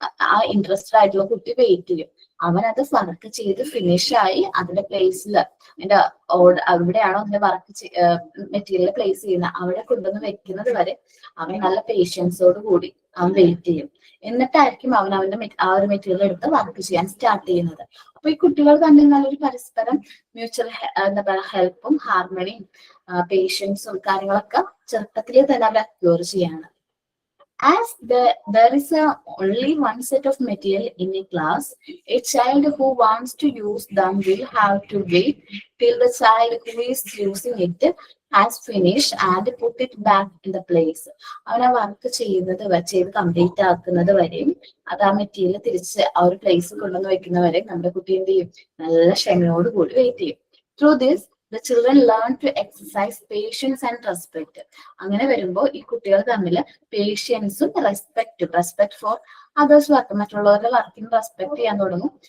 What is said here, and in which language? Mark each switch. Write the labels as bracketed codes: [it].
[ml] ആ ഇൻട്രസ്റ്റഡ് ആയിട്ടുള്ള കുട്ടി വെയിറ്റ് ചെയ്യും. അവനത് വർക്ക് ചെയ്ത് ഫിനിഷ് ആയി അതിന്റെ പ്ലേസിൽ അതിന്റെ എവിടെയാണോ അതിന്റെ വർക്ക് മെറ്റീരിയൽ പ്ലേസ് ചെയ്യുന്നത് അവിടെ കൊണ്ടുവന്ന് വെക്കുന്നത് വരെ അവൻ നല്ല പേഷ്യൻസോട് കൂടി അവൻ വെയിറ്റ് ചെയ്യും. എന്നിട്ടായിരിക്കും അവൻ അവന്റെ ആ ഒരു മെറ്റീരിയൽ എടുത്ത് വർക്ക് ചെയ്യാൻ സ്റ്റാർട്ട് ചെയ്യുന്നത്. അപ്പൊ ഈ കുട്ടികൾ തമ്മിൽ നല്ലൊരു പരസ്പരം മ്യൂച്വൽ എന്താ പറയുക ഹെൽപ്പും ഹാർമണിയും പേഷ്യൻസും കാര്യങ്ങളൊക്കെ ചെറുപ്പത്തിലേ തന്നെ അവർ അക്യൂർ ചെയ്യാണ്. [en] As there is only one set of material in a class, a child who wants to use them will have to wait till the child who is using it has finished and put it back in the place. [ml] അവനെ work ചെയ്ത് complete ആക്കുന്നത് വരെയും അത് ആ material തിരിച്ച് ആ ഒരു place കൊണ്ടുവന്ന് വെക്കുന്നവരെ നമ്മുടെ കുട്ടി എന്ത് ചെയ്യും? നല്ല ക്ഷമയോട് കൂടി വെയിറ്റ് ചെയ്യും. [en] Through this the children learn to exercise patience and respect. [ml] അങ്ങനെ വരുമ്പോൾ ഈ കുട്ടികൾ തമ്മിൽ പേഷ്യൻസും [en] respect for others work, [ml] മറ്റുള്ളവരുടെ വർക്കിന് റെസ്പെക്ട് ചെയ്യാൻ തുടങ്ങും.